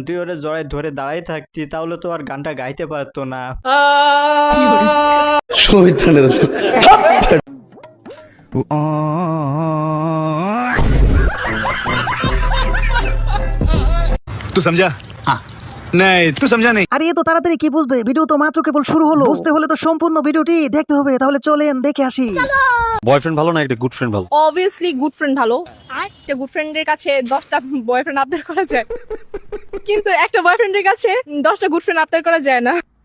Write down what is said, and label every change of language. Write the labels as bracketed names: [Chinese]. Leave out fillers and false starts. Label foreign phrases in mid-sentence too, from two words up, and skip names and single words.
[Bangla] তুই ওরে জড়াই ধরে দাঁড়াই থাকতি, তাহলে তো আর গানটা গাইতে পারতো না। [Hindi] तू समझा? हाँ नहीं तू समझा नहीं। [Bangla] আর এত তাড়াতাড়ি কি বুঝবে? ভিডিও তো মাত্র কেবল শুরু হলো। বুঝতে হলে তো সম্পূর্ণ ভিডিওটি দেখতে হবে। তাহলে চলেন দেখে আসি। বয়ফ্রেন্ড ভালো না একটা [English] good friend [Bangla] ভালো? [English] obviously good friend [Bangla] ভালো। একটা গুড ফ্রেন্ডের কাছে 10টা বয়ফ্রেন্ড আবদার করা যায়, কিন্তু একটা বয়ফ্রেন্ডের কাছে 10টা [English] good friend [Bangla] আবদার করা যায় না।